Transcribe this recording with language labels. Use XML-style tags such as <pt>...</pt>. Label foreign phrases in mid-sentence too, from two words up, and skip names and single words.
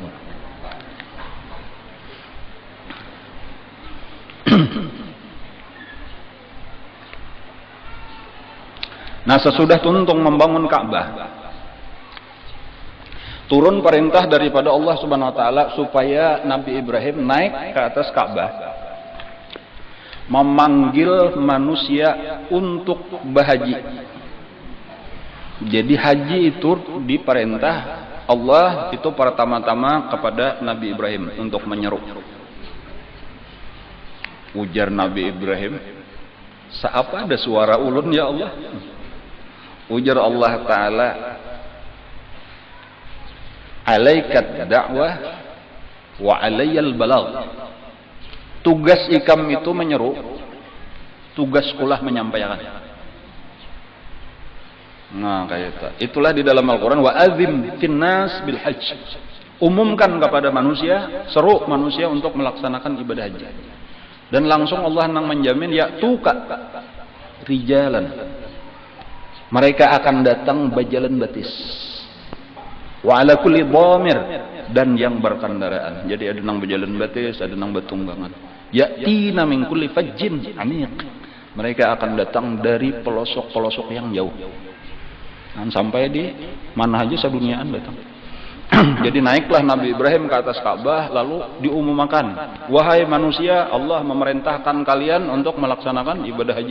<bjn>Nah sesudah tuntung membangun Ka'bah, turun perintah daripada Allah</bjn> <ar>سبحانه وتعالى</ar> <bjn>supaya Nabi Ibrahim naik ke atas Ka'bah, memanggil manusia untuk berhaji.</bjn> <id>Jadi haji itu diperintah Allah itu pertama-tama kepada Nabi Ibrahim untuk menyeru.</id> <bjn>Ujar Nabi Ibrahim, "Seapa ada suara ulun ya Allah?"</bjn> <ar>Ujar Allah taala, "عليك الدعوة وعلي البلاغ.</ar> <bjn>Tugas ikam itu menyeru, tugas ulah menyampaikan. Nah, kayak itu. Itulah di dalam Al-Qur'an,</bjn> <ar>وأذن في الناس بالحج.</ar> <id>Umumkan kepada manusia, seru manusia untuk melaksanakan ibadah haji.</id> <bjn>Dan langsung Allah nang menjamin,</bjn> <ar>يأتوك رجالا.</ar> <bjn>Mereka akan datang bajalan batis.</bjn> <ar>وعلى كل ضامر,</ar> <id>dan yang berkendaraan.</id> <bjn>Jadi ada nang berjalan batis, ada nang bertunggangan.</bjn> <ar>يأتين من كل فج عميق.</ar> <id>Mereka akan datang dari pelosok-pelosok yang jauh.</id> <bjn>Dan sampai di mana aja seduniaan datang.</bjn> <id>Jadi naiklah Nabi Ibrahim ke atas Ka'bah, lalu diumumkan, wahai manusia, Allah memerintahkan kalian untuk melaksanakan ibadah haji.</id>